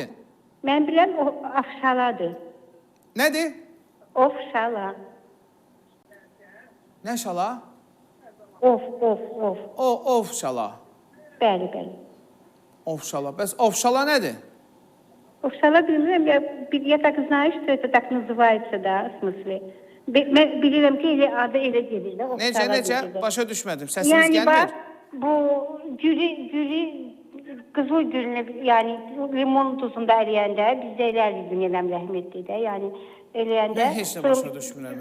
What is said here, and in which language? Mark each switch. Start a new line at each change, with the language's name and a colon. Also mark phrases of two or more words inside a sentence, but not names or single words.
Azerbaijani: Mən biləm, o afşaladır. Nədir? Ofşala. Nə şala? Of. Ofşala. Bəli. Ofşala. Bəs ofşala nədir? Ofşala bilmirəm,
Russian: я так знаю, что это так называется, да, в смысле.
Azerbaijani: Mən bilirəm ki, adı elə gedir də. Necə? Başa düşmədim. Səsiniz gəlmir. Yəni, bax, bu qızıl gülünü, yəni limon tuzunda ələyəndə, bizdə eləyərdik dünyadan rəhmətli də, yəni eləyəndə... Mən heç nə başa düşmürəm.